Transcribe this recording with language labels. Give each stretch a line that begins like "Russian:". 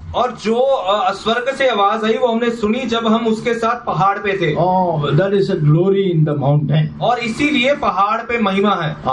Hindi: और जो स्वर्ग से आवाज आई वो हमने सुनी जब हम उसके साथ पहाड़ पे थे।
English: Oh, that is a glory in the mountain.
Hindi: और इसीलिए पहाड़ पे महिमा है।